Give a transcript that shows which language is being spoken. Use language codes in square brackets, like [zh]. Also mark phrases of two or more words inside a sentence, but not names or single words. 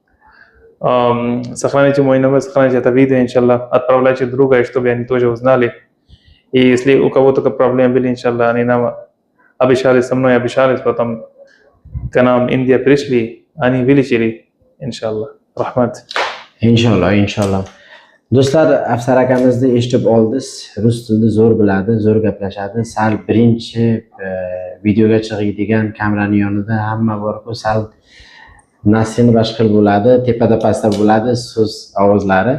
[ru] Сохраните мой номер, сохраните это видео, иншаллах, отправляйте друга, чтобы они тоже узнали. И если у кого-то проблемы были, иншаллах, они нам обещали, со мной обещались, потом к нам Индия пришли, они вылечили, иншаллах. [uz] Rahmat. Inshaalloh. Do'stlar, Afsar akamizni eshitib oldingiz. Rus tilini zo'r biladi, zo'r gaplashadi. Sal birinchi videoga chiqadigan kameraning yonida hamma bor-ku, sal nasini boshqa bo'ladi, tepada pastda bo'ladi so'z ovozlari.